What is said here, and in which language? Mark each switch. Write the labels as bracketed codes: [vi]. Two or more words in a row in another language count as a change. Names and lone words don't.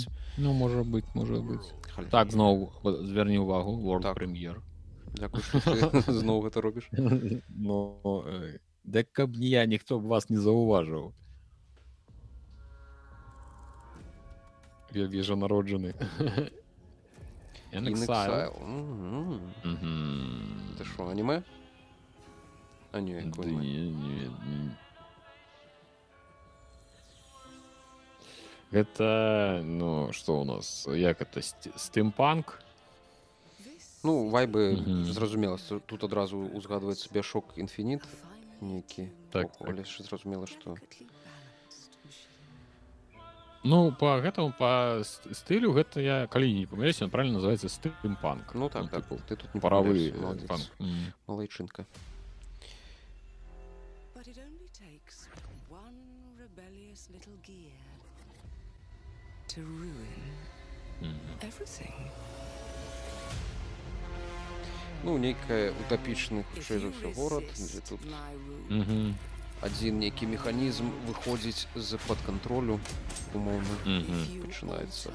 [be] Ну, можа быць. Так, зноў звярні ўвагу, World Premiere. Дзякуй, што ты зноў гэта робіш. Ну, дык каб не я, ніхто б вас не заўважыў. Я вежа народжаны. In Exile. [uk] Це що, аніме? А ні, [be] якое аніме? Ні. Гэта, ну, што у нас? Як гэта? Стимпанк? Ну, вайбы, зразумела, тут адразу узгадваецца Bioshock Infinite нейкі. Так. Але зразумела, што... Ну, по гэтаму, по стылю, гэта я, калі не памыляюсь, [ru] он правильно называецца стимпанк. [be] Ну так, ты тут не паровы панк. Малайчынка. Ну, нейкая утапічны, хутчэй за ўсё, горад, дзе тут адзін нейкі механізм выходзіць з-пад кантролю, умоўна, пачынаецца.